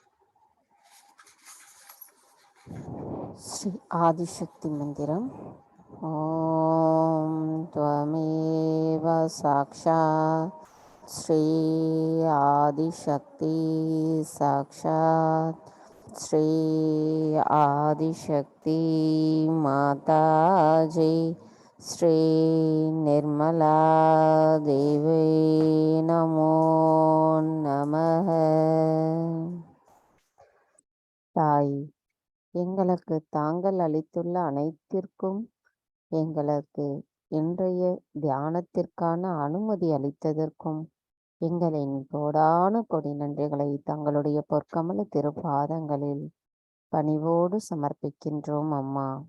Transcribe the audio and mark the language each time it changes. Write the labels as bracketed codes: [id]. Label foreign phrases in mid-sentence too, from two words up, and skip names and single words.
[ta] ஸ்ரீ ஆதிசக்தி மந்திரம். [sa] ॐ त्वमेव साक्षात् श्री आदिशक्ति साक्षात् श्री आदिशक्ति माताजी श्री निर्मला देवी नमो नमः. [ta] தாய், எங்களுக்கு தாங்கள் அளித்துள்ள அனைத்திற்கும் எங்களுக்கு இன்றைய தியானத்திற்கான அனுமதி அளித்ததற்கும் எங்களின் கோடான கொடி நன்றிகளை தங்களுடைய பொற்கமல திருப்பாதங்களில் பணிவோடு சமர்ப்பிக்கின்றோம் அம்மா.